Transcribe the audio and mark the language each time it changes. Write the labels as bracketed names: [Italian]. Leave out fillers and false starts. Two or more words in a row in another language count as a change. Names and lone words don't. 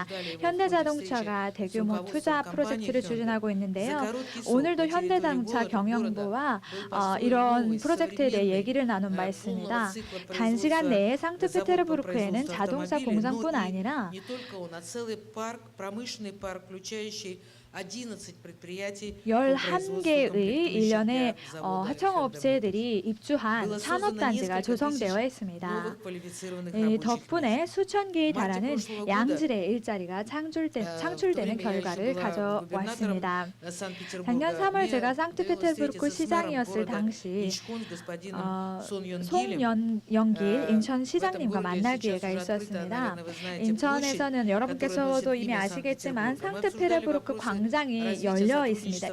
[Korean] 현대자동차가 대규모 투자 프로젝트를 추진하고 있는데요. 오늘도 현대자동차 경영부와 이런 프로젝트에 대해 얘기를 나눈 바 있습니다. 단시간 내에 상트페테르부르크에는 자동차 공장뿐 아니라 [Russian] 11 предприятий по [Korean] 11개의 [Russian] производству комплектующих [Korean] 일련의 [Russian] для завода [Korean] 하청업체들이 입주한 산업단지가 조성되어 있습니다. [Russian] новых квалифицированных [Korean] 이 [Russian] рабочих мест. [Korean] 덕분에 수천 개의 달하는 [Russian] прошлого года, [Korean] 양질의 일자리가 창출되는 결과를 가져왔습니다. 작년 3월 제가 상트페테르부르크 시장이었을 당시 송영길 인천 시장님과 만날 기회가 있었습니다. 인천에서는 여러분께서도 이미 아시겠지만 상트페테르부르크 광장이 열려 있습니다.